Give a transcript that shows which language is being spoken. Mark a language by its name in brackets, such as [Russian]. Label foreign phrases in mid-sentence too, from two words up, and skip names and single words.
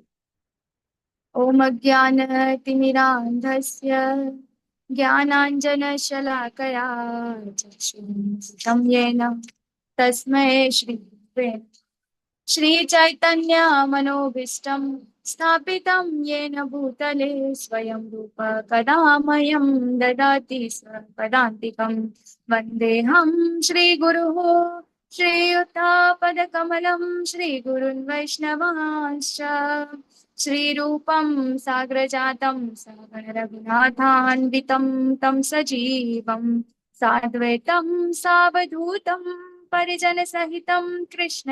[Sanskrit] ओम् अज्ञानतिमिरान्धस्य ज्ञानाञ्जनशलाकया चक्षुरुन्मीलितं येन तस्मै श्री चैतन्य मनोभीष्टं स्थापितं येन भूतले स्वयं रूप कदा मह्यं ददाति स्वपदान्तिकं वन्देऽहं श्रीगुरुः श्रीयुतापदकमलं श्रीगुरुन् वैष्णवांश्च श्रीरूपं साग्रजातं सगणरघुनाथान्वितं तं सजीवं साद्वैतं सावधूतं परिजनसहितं कृष्ण